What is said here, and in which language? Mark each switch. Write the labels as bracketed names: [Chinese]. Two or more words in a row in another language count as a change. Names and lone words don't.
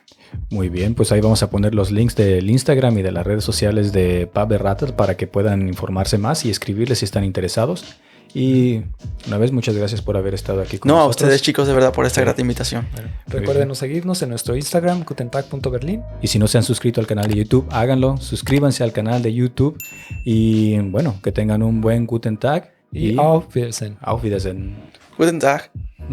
[Spanish] Muy bien, pues ahí vamos a poner los links del Instagram y de las redes sociales de Paverata para que puedan informarse más y escribirles si están interesados. Y una vez, muchas gracias por haber estado aquí con No, a nosotros. ustedes, chicos, de verdad, por esta grata invitación. Recuerden seguirnos en nuestro Instagram, gutentag.berlin. Y si no se han suscrito al canal de YouTube, háganlo. Suscríbanse al canal de YouTube. Y bueno, que tengan un buen [German] Guten Tag. Y auf Wiedersehen. Auf Wiedersehen. Guten Tag.